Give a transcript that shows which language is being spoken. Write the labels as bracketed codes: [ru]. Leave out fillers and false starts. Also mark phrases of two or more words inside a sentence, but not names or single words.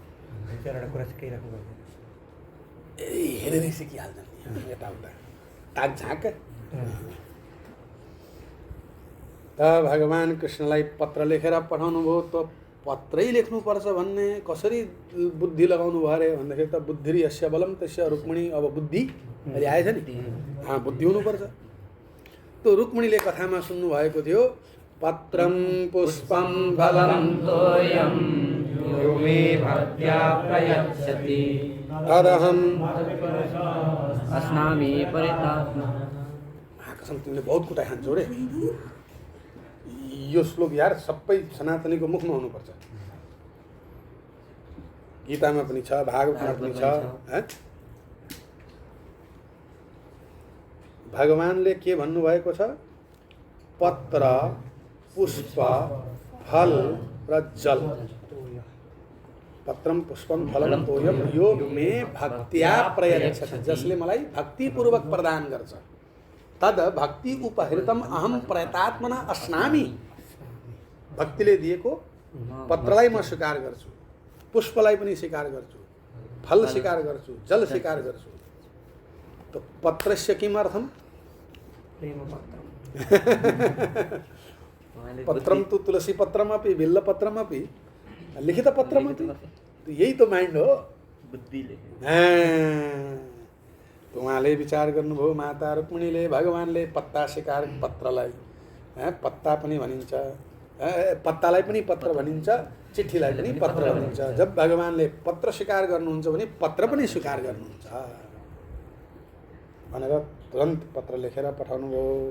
[ne] हेरेरै सिकिहाल्छन् यताउता ताकझाक। त भगवान कृष्णलाई पत्र लेखेर पठाउनु भयो। त पत्रै लेख्नुपर्छ भन्ने कसरी बुद्धि लगाउनु भयो अरे भन्दाखेरि त [sa] बुद्धि यस्य बलम तस्य [ne] रुक्मिणी। अब बुद्धि अहिले आएछ नि, बुद्धि हुनुपर्छ। त रुक्मिणीले कथामा सुन्नु भएको थियो, [sa] पत्रम पुष्पम फलम तोयम यो मे भक्त्या प्रयच्छति तदहम अस्नामि परितात्मा। [ne] कसम तिमीले बहुत कुटा खान्छौ रे। यो श्लोक यार सबै सनातनीको मुखमा हुनुपर्छ। गीतामा पनि छ, भागवतमा पनि छ। भगवानले के भन्नुभएको छ? पत्र, पुष्प, फल र जल। [sa] पत्रम पुष्पम फलम तोयम यो मे भक्त्या प्रयच्छति, [ne] जसले मलाई भक्तिपूर्वक प्रदान गर्छ। [sa] तद भक्ति उपहृतम अहम प्रयतात्मना अस्नामि। [ne] भक्तिले दिएको पत्रलाई म स्वीकार गर्छु, पुष्पलाई पनि स्वीकार गर्छु, फल स्वीकार गर्छु, जल स्वीकार गर्छु। [sa] त पत्रस्य किम अर्थम? पत्रम तु तुलसी पत्रमपि बिल्ल पत्रमपि लिखित पत्रमपि। [hi] यही तो [ne] माइन्ड हो बुद्धिले। तो उहाँले विचार गर्नुभयो, माता रुक्मिणीले भगवानले पत्ता स्वीकार पत्रलाई पत्ता पनि भनिन्छ, पत्तालाई पनि पत्र भनिन्छ, चिठीलाई पनि पत्र भनिन्छ। जब भगवानले पत्र स्वीकार गर्नुहुन्छ भने पत्र पनि स्वीकार गर्नुहुन्छ भनेर तुरन्त पत्र लेखेर पठाउनु भयो।